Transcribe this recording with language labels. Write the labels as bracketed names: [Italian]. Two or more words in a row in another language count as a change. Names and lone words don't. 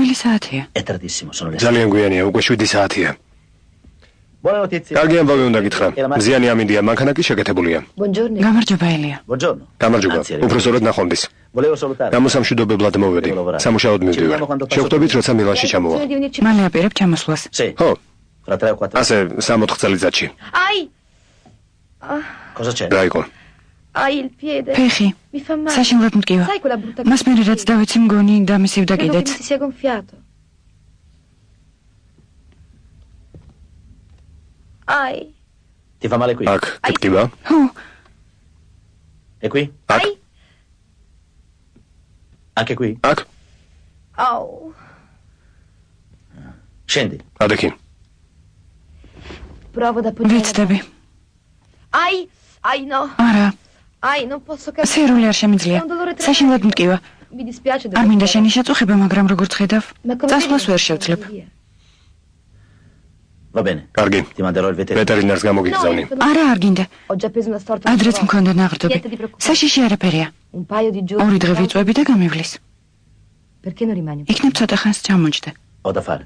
[Georgian] რომელი საათია? [Italian] È tardissimo, sono le 6. [Georgian] ძალიან გვიანია, უკვე 7 საათია. [Italian] Buone notizie. [Georgian] კარგი ამბავი უნდა გითხრა. მზიანი ამინდია, მანქანა კი შეკეთებულია. [Italian] Buongiorno. [Georgian] გამარჯობა ელია. [Italian] Buongiorno. [Georgian] გამარჯობა. უფრო სწორად ნახვამდის. [Italian] Volevo salutare. [Georgian] გამოსამშვიდობებლად მოვედი. სამუშაოდ მივდივარ. შევხვდებით, როცა მილანში ჩამოვა. [Italian] Bisogna di venirci. [Georgian] მალე აპირებ ჩამოსვლას. [Italian] Sì. [Georgian] ხო, [Italian] Fra 3 o 4. [Georgian] ასე 3-4 წელიწადში. [Italian] Ai! Cosa c'è? [Georgian] რა იყო? [Italian] Ai il piede. [Georgian] ფეხი. [Italian] Mi fa male. [Georgian] საშინლად მტკივა. [Italian] Sai quella brutta [Georgian] მას მე რაც დავიცი მგონი დამისივდა [Italian] Credo che [Georgian] კიდეც. [Italian] mi si sia gonfiato. Ai! Ti fa male qui? [Georgian] აქ ტკივა? ხო, [Italian] E qui? [Georgian] აქ? [Italian] Ai! Anche qui? [Georgian] აქ? Au! [Italian] Scendi. [Georgian] ადექი. [Italian] Provo ad appoggiare. [Georgian] ვეცდები. [Italian] Ai! Ai no! [Georgian] არა, [Italian] Ai, non posso capire. [Georgian] სერული არ შემიძლია. [Italian] È un dolore [Georgian] საშინლად [Italian] tremendo. [Georgian] მტკივა. [Italian] Mi dispiace [Georgian] არ მინდა შენი შეწუხება, მაგრამ როგორც ხედავ, [Italian] Ma come [Georgian] წასვლას [Italian] vedi, [Georgian] ვერ შევძლებ. [Italian] via. Va bene. [Georgian] კარგი. [Italian] Ti manderò il veterinario. [Georgian] ვეტერინარს გამოგიგზავნი. [Italian] No, [Georgian] არა, არ გინდა. [Italian] ho già preso una storta. [Georgian] ადრეც [Italian] non [Georgian] მქონდა ნაღრდობი. [Italian] Niente di preoccupare. [Georgian] საშიში არაფერია. [Italian] Un paio di giorni. [Georgian] ორი დღე ვიწვევი და გამივლის. [Italian] Perché non rimani? [Georgian] იქნებ ცოტა ხანს ჩამოჯდე. [Italian] Ho da fare.